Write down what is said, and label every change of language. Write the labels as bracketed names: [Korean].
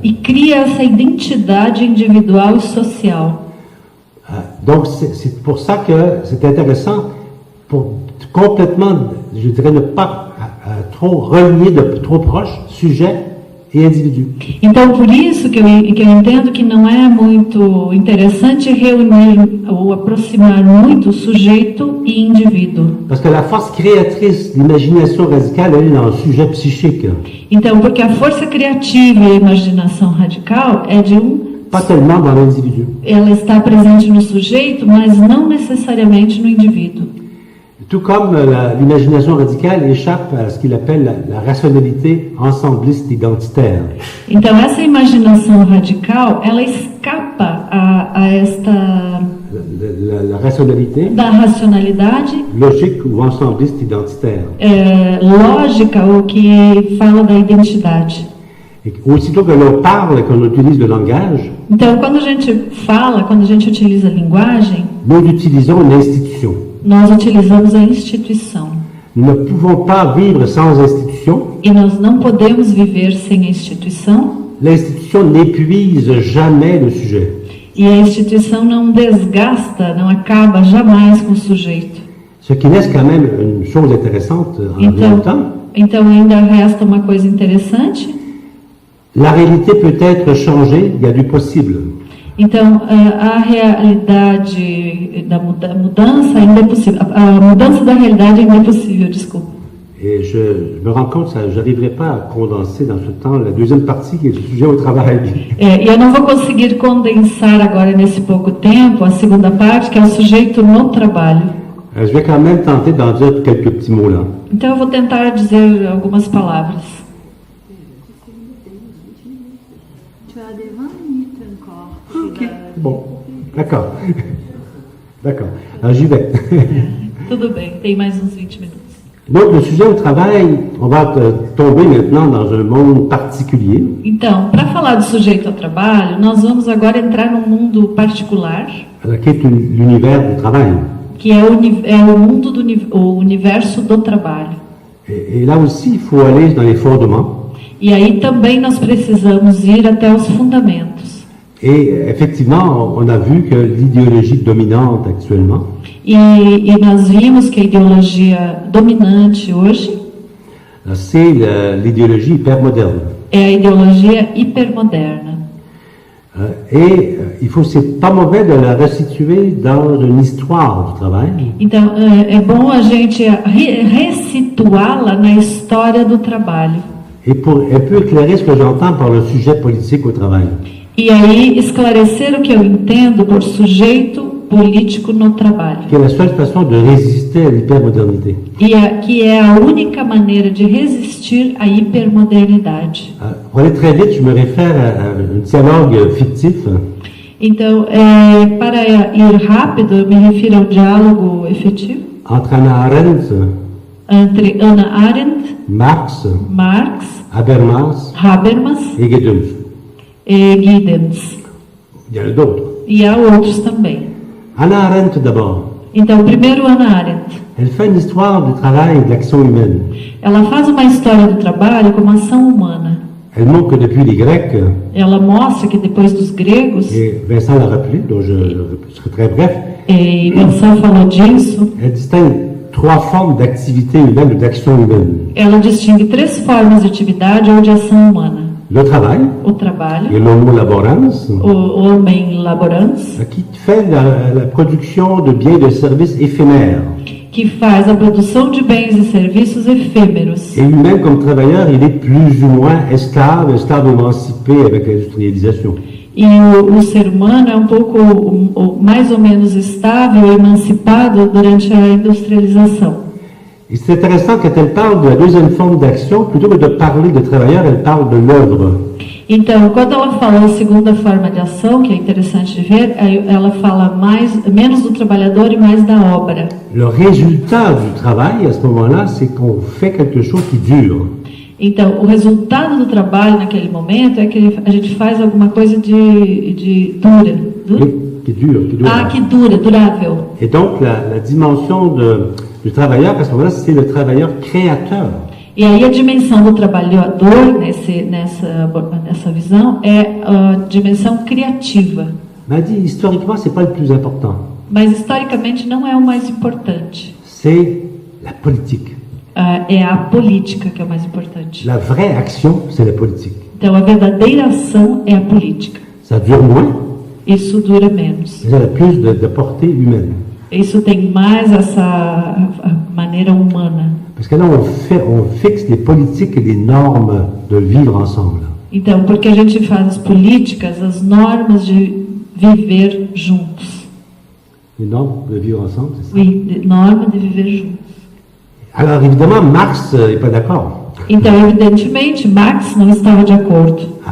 [Portuguese] E cria essa identidade individual e social. [French] Donc c'est pour ça que c'est intéressant, pour complètement, je dirais, ne pas trop relier de trop proche sujet [Portuguese] e indivíduo. Então, por isso que eu entendo que não é muito interessante reunir ou aproximar muito sujeito e indivíduo. [French] Parce que la force créatrice, l'imagination radicale, elle est dans le sujet psychique. [Portuguese] Então, porque a força criativa e a imaginação radical é de [French] pas seulement dans l'individu. [Portuguese] Ela está presente no sujeito, mas não necessariamente no indivíduo. [French] Tout comme l'imagination radicale échappe à ce qu'il appelle la rationalité ensembliste identitaire. [Portuguese] Então essa imaginação radical, ela escapa a esta [French] la rationalité [Portuguese] da racionalidade [French] logique ou ensembliste identitaire. [Portuguese] Lógica, ou que fala da identidade. [French] Et aussitôt que l'on parle et qu'on utilise le langage, [Portuguese] então quando a gente fala, quando a gente utiliza a linguagem, [French] nous utilisons une institution. [Portuguese] Nós utilizamos a instituição. [French] Nous ne pouvons pas vivre sans institution. [Portuguese] E nós não podemos viver sem a instituição. [French] L'institution n'épuise jamais le sujet. [Portuguese] E a instituição não desgasta, não acaba jamais com o sujeito. [French] Ce qui laisse quand même une chose intéressante en même temps. [Portuguese] Então ainda resta uma coisa interessante. [French] La réalité peut être changée, il y a du possible. [Portuguese] Então, a realidade da mudança ainda é possível. A mudança da realidade ainda é possível, desculpa. [French] Et je me rends compte que je n'arriverai pas à condenser dans ce temps la deuxième partie qui est le sujet au travail. [Portuguese] E eu não vou conseguir condensar agora nesse pouco tempo a segunda parte, que é o sujeito no trabalho. [French] Je vais quand même tenter d'en dire quelques petits mots là. [Portuguese] Então eu vou tentar dizer algumas palavras. [French] Ok, bon, d'accord. D'accord, alors j'y vais. [Portuguese] Tudo bem, tem mais uns 20 minutos. [French] Donc, le sujet au travail, on va tomber maintenant dans un monde particulier. [Portuguese] Então, para falar do sujeito ao trabalho, nós vamos agora entrar num mundo particular. [French] Qui est l'univers du travail. [Portuguese] Que é o mundo o universo do trabalho. [French] Et là aussi, il faut aller dans les fondements. [Portuguese] E aí também nós precisamos ir até os fundamentos. [French] Et effectivement, on a vu que l'idéologie dominante actuellement, [Portuguese] E nós vimos que a ideologia dominante hoje [French] c'est l'idéologie hypermoderne. [Portuguese] é a ideologia hipermoderna. [French] Il faut, c'est pas mauvais de la restituer dans une histoire du travail. [Portuguese] Então, é bom a gente ressituá-la na história do trabalho. [French] Et pour un peu éclairer ce que j'entends par le sujet politique au travail. [Portuguese] E aí esclarecer o que eu entendo por sujeito político no trabalho. [French] Qui est la seule façon de résister à l'hypermodernité. [Portuguese] Que é a única maneira de resistir à hipermodernidade. [French] Pour aller très vite, je me réfère à un dialogue fictif [Portuguese] Então, para ir rápido, eu me refiro ao diálogo efetivo [French] entre Hannah Arendt, [Portuguese] entre Hannah Arendt, [French] Marx, [Portuguese] Marx, [French] Habermas [Portuguese] Habermas [French] et Giddens. [Portuguese] e Giddens. [French] Il y en a d'autres. [Portuguese] E há outros também. [French] Hannah Arendt d'abord. [Portuguese] Então, primeiro Hannah Arendt. [French] Elle fait une histoire du travail et de l'action humaine. [Portuguese] Ela faz uma história do trabalho como ação humana. [French] Elle montre que depuis les Grecs, [Portuguese] Ela mostra que depois dos gregos, [French] et Vincent l'a rappelé, donc je serai très bref, [Portuguese] e Vincent falou disso, [French] elle distingue trois formes d'activité humaine ou d'action humaine. [Portuguese] ela distingue três formas de atividade ou de ação humana. [French] Le travail, [Portuguese] O trabalho, [French] et l'homo laborans, [Portuguese] o homem laborans, [French] qui fait la production de biens et de services éphémères. [Portuguese] que faz a produção de bens e serviços efêmeros. [French] Et lui-même, comme travailleur, il est plus ou moins esclave émancipé avec l'industrialisation. [Portuguese] E o ser humano é um pouco, mais ou menos estável, emancipado durante a industrialização. [French] Et c'est intéressant quand elle parle de la deuxième forme d'action, plutôt que de parler de travailleur, elle parle de l'œuvre. [Portuguese] Então, quando ela fala a segunda forma de ação, que é interessante de ver, ela fala menos do trabalhador e mais da obra. [French] Le résultat du travail, à ce moment-là, c'est qu'on fait quelque chose qui dure. [Portuguese] Então, o resultado do trabalho naquele momento é que a gente faz alguma coisa de dura. [French] Qui dure. [Portuguese] Que dura, durável. [French] Et donc, la dimension du travailleur, à ce moment-là, c'est le travailleur créateur. [Portuguese] E aí a dimensão do trabalhador nessa visão é a dimensão criativa. [French] Mais dit, historiquement, c'est pas le plus important. [Portuguese] Mas historicamente não é o mais importante. [French] C'est la politique. [Portuguese] É a política que é o mais importante. [French] La vraie action, c'est la politique. [Portuguese] Então a verdadeira ação é a política. [French] Ça dure moins, [Portuguese] Isso dura menos. [French] mais elle a plus de portée humaine. [Portuguese] Isso tem mais essa maneira humana. [French] Parce que là, on fixe les politiques et les normes de vivre ensemble. [Portuguese] Então, porque a gente faz as políticas, as normas de viver juntos. [French] Les normes de vivre ensemble, c'est ça? Oui, [Portuguese] norma de viver juntos. [French] Alors, évidemment, Marx n'est pas d'accord. [Portuguese] Então, evidentemente, Marx não estava de acordo.